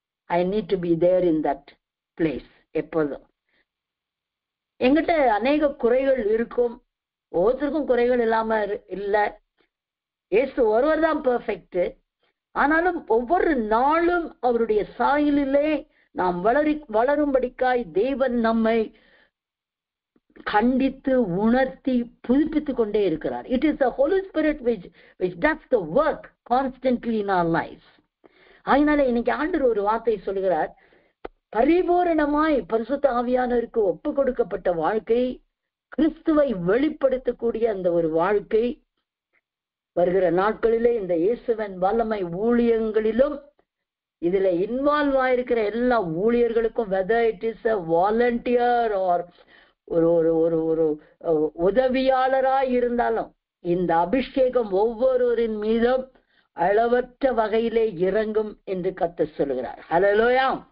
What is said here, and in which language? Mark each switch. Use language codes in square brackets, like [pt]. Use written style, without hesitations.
[en] I need to be there in that place. [ta] எப்போதும் எங்கிட்ட அநேக குறைகள் இருக்கும், ஒவ்வொருத்தருக்கும் குறைகள் இல்லாம இல்லை. இயேசு ஒருவர் தான் பெர்ஃபெக்ட். ஆனாலும் ஒவ்வொரு நாளும் அவருடைய சாயலிலே நாம் வளரும்படிக்காய் தேவன் நம்மை கண்டித்து உணர்த்தி புதுப்பித்துக் கொண்டே இருக்கிறார். [en] It is the Holy Spirit which does the work constantly in our lives. [ta] அதனால இன்னைக்கு ஆண்டவர் ஒரு வார்த்தை சொல்கிறார், பரிபூரணமாய் பரிசுத்த ஆவியானவருக்கு ஒப்பு கொடுக்கப்பட்ட வாழ்க்கை, கிறிஸ்துவை வெளிப்படுத்தக்கூடிய அந்த ஒரு வாழ்க்கை வருகிற நாட்களிலே இந்த இயேசுவின் வல்லமை ஊழியங்களிலும் இதுல இன்வால்வ் ஆயிருக்கிற எல்லா ஊழியர்களுக்கும், [en] whether it is a volunteer or [ta] ஒரு உதவியாளராய் இருந்தாலும், இந்த அபிஷேகம் ஒவ்வொருவரின் மீதும் அளவற்ற வகையிலே இறங்கும் என்று கர்த்தர் சொல்லுகிறார். ஹல்லேலூயா.